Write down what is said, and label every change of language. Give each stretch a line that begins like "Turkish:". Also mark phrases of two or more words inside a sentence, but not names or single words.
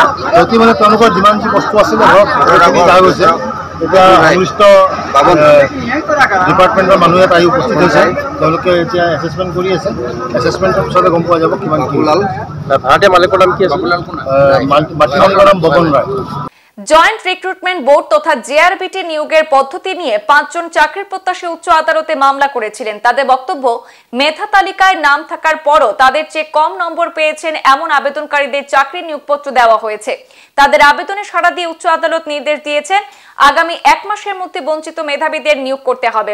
Assamese: ক্ষতি মানে তেওঁলোকৰ যিমান যি বস্তু আছিলে ঘৰত সেইখিনি হৈ গৈছে। এতিয়া সংশ্লিষ্ট ডিপাৰ্টমেণ্টৰ মানুহ ইয়াত আহি উপস্থিত হৈছে, তেওঁলোকে এতিয়া এছেছমেণ্ট কৰি আছে। এছেছমেণ্টৰ পিছতে গম পোৱা যাব কিমান কি ওলাল। ভাড়াতীয়া মালিকৰ নাম কি আছে? মাটি মালিকৰ নাম বপন রায়।
Bangla: জয়েন্ট রিক্রুটমেন্ট বোর্ড তথা জেআরবিটি নিয়োগের পদ্ধতি নিয়ে 5 জন চাকরির প্রত্যাশী উচ্চ আদালতে মামলা করেছিলেন। তাদের বক্তব্য, মেধা তালিকায় নাম থাকার পরও তাদের চেয়ে কম নম্বর পেয়েছেন এমন আবেদনকারীদের চাকরির নিয়োগপত্র দেওয়া হয়েছে। তাদের আবেদনে সাড়া দিয়ে উচ্চ আদালত নির্দেশ দিয়েছেন আগামী 1 মাসের মধ্যে বঞ্চিত মেধাবীদের নিয়োগ করতে হবে।